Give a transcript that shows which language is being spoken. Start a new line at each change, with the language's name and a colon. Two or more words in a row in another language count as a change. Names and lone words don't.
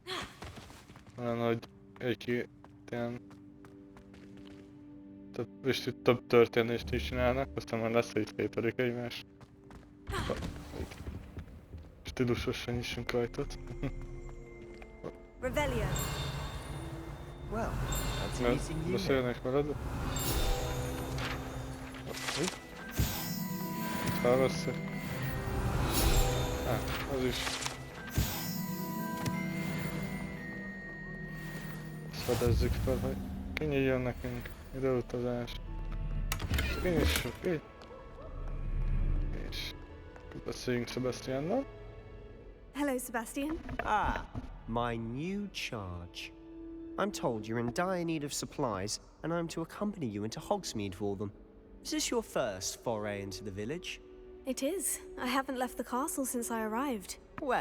Hungarian: Olyan, hogy egy-két ilyen több történést is csinálnak, aztán már lesz, hogy szételik egymást. Stílusosan nyissunk ajtót. Revelio.
English: Well, that's easy you.
Hungarian: Beszélnek veled? Felveszek. Az is. Ezt fedezzük fel, hogy kinyíljon nekünk időutazás. Kinyissuk így. És beszéljünk Sebastiannal.
English: Hello, Sebastian. Ah, my new charge. I'm told you're in dire need of supplies, and I'm to accompany you into Hogsmeade for them. Is this your first foray into the village? It is. I haven't left the castle since I arrived.